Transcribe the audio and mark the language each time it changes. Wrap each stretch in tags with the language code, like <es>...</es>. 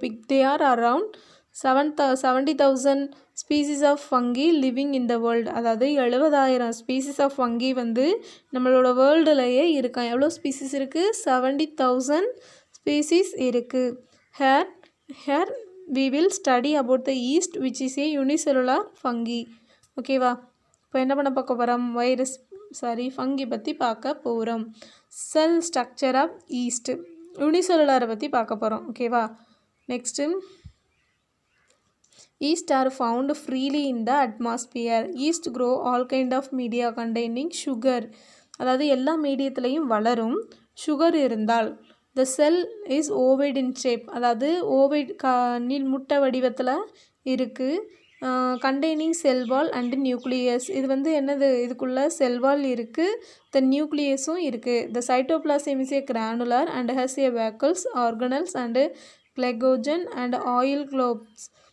<en>They are around 70,000 species of fungi living in the world.</en> <ta>அதாவது 70,000 species of funky வந்து நம்மளோட வேர்ல்டுலையே இருக்கா. எவ்வளோ ஸ்பீசிஸ் இருக்குது? 70,000 ஸ்பீசிஸ் இருக்குது.</ta> <en>Here we will study about the yeast which is a unicellular fungi.</en> <ta>ஓகேவா? இப்போ என்ன பண்ண பார்க்க போகிறோம்? ஃபங்கி பற்றி பார்க்க போகிறோம். செல் ஸ்ட்ரக்சர் ஆஃப் ஈஸ்ட் யூனிசெல்லுலாரை பற்றி பார்க்க போகிறோம். ஓகேவா?</ta> <en>Next yeast are found freely in the atmosphere. Yeast grow all kind of media containing sugar.</en> <ta>அதாவது எல்லா மீடியத்துலேயும் வளரும் சுகர் இருந்தால்.</ta> <en>The cell is ovoid in shape.</en> <ta>அதாவது ஓவைட் முட்டை வடிவத்தில் இருக்குது.</ta> <en>Containing cell wall and nucleus.</en> <ta>இது வந்து என்னது? இதுக்குள்ளே செல் வால் இருக்குது, த நியூக்ளியஸும் இருக்குது.</ta> <en>The cytoplasm is a granular and has a vacuoles, organelles and glycogen and oil globs.</en>